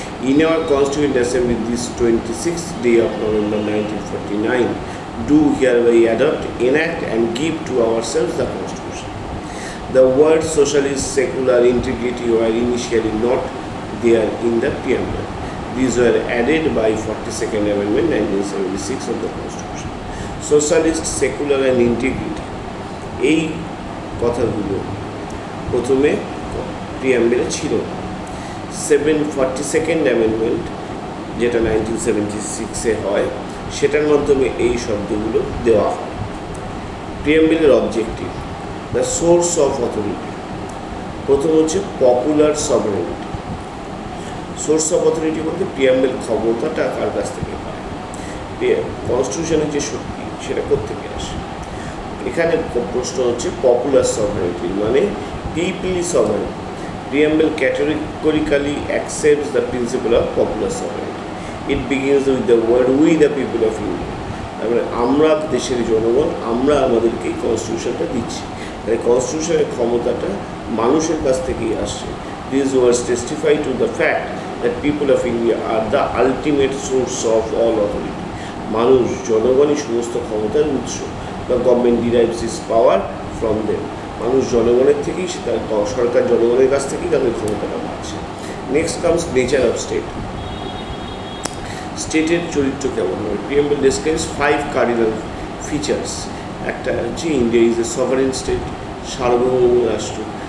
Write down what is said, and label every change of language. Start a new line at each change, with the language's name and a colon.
English: In our Constituent Assembly this 26th day of November 1949, do hereby adopt, enact and give to ourselves the Constitution. The words socialist, secular, integrity were initially not there in the preamble. These were added by 42nd Amendment 1976 of the Constitution. Socialist, secular and integrity,
Bangla: এই কথাগুলো প্রথমে প্রিয়াম্বলে ছিল না। 42nd amendment যেটা 1976-এ হয়, সেটার মাধ্যমে এই শব্দগুলো দেওয়া হয়।
English: প্রিয়াম্বলের objective, the source of authority.
Bangla: প্রথম হচ্ছে পপুলার সভারেনিটি। সোর্স অফ অথরিটি বলতে প্রিয়াম্বল ক্ষমতাটা কার কাছ থেকে পায়, কনস্টিটিউশনের যে শক্তি সেটা কোত্থেকে আসে। এখানে প্রশ্ন হচ্ছে পপুলার সভারেনিটি মানে পিপলি সভারেনিটি।
English: Preamble categorically accepts the principle of popular sovereignty. It begins with the word we the people of India.
Bangla: আমরা দেশের জনগণ, আমরা আমাদেরকে কনস্টিটিউশনটা দিচ্ছি, তাই কনস্টিটিউশনের ক্ষমতাটা মানুষের কাছ থেকেই আসছে।
English: These words testify to the fact that people of India are the ultimate source of all authority.
Bangla: মানুষ, জনগণই সমস্ত ক্ষমতার উৎস।
English: The government derives its power from them.
Bangla: মানুষ জনগণের থেকেই, সরকার জনগণের কাছ থেকেই তাদের ক্ষমতাটা পাচ্ছে।
English: Next comes nature of state.
Bangla: স্টেটের চরিত্র কেমন হবে?
English: Preamble describes 5 cardinal features.
Bangla: একটা হচ্ছে
English: India is a sovereign state,
Bangla: সার্বভৌম রাষ্ট্র।